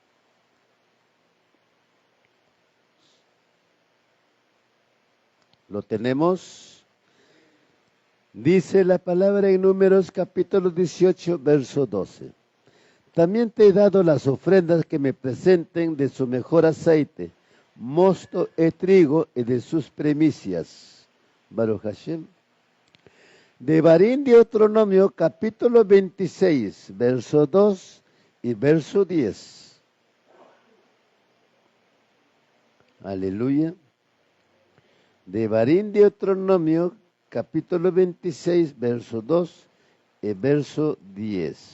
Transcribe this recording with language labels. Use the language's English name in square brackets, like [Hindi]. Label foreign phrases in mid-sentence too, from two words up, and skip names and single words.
[Spanish] ¿Lo tenemos? Dice la palabra en Números, capítulo 18, verso 12. También te he dado las ofrendas que me presenten de su mejor aceite, mosto y trigo y de sus primicias. [Hebrew] ברוך השם. [Spanish] Devarim Deuteronomio capítulo 26, verso 2 y verso 10. Aleluya. Devarim Deuteronomio capítulo 26, verso 2 y verso 10.